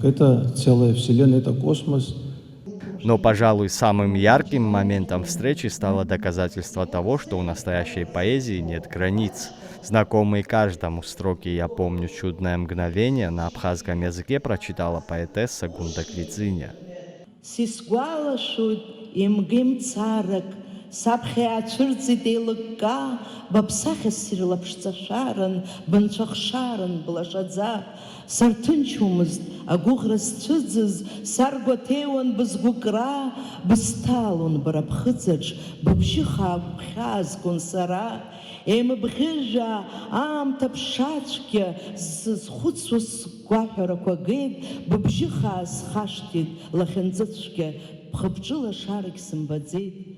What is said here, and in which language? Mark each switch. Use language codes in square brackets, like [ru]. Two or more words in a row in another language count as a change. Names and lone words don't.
[ru] Это целая вселенная, это космос. Но, пожалуй, самым ярким моментом встречи стало доказательство того, что у настоящей поэзии нет границ. Знакомые каждому строки «Я помню чудное мгновение» на абхазском языке прочитала поэтесса Гунда Квицыня. [ab] саԥхьа иаацәырҵит еилыкка, быԥсахьа ссир лаԥшҵашәаран, бынцәахшаран блашаӡа, сарҭынчумызт агәыӷра зцәыӡыз, саргәаҭеиуан бызгәыкра, бысҭалон бара ԥхыӡаҿ, быбжьы хаақәхьаазгон сара, еимыбӷьыжәа аамҭа ԥшацәгьа зызхәыцуа сгәаҳәарақәа геит, быбжьы хаасхашҭит лахьынҵыцәгьа, бхыԥҿыла шарагь сымбаӡеит.